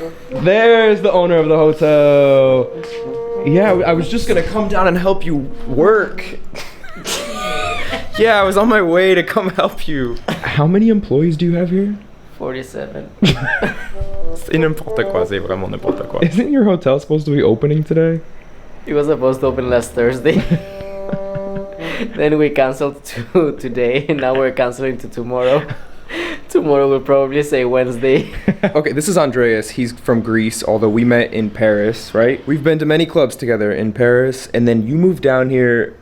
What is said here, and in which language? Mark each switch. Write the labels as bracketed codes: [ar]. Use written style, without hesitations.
[en] There's the owner of the hotel. Yeah, I was just gonna come down and help you work. Yeah, I was on my way to come help you. How many employees do you have here? 47. [fr] C'est n'importe quoi, c'est vraiment n'importe quoi. [en] Isn't your hotel supposed to be opening today? It was supposed to open last Thursday. Then we canceled to today, and now we're canceling to tomorrow. Tomorrow we'll probably say Wednesday. Okay, this is Andreas. He's from Greece, although we met in Paris, right? We've been to many clubs together in Paris, and then you moved down here.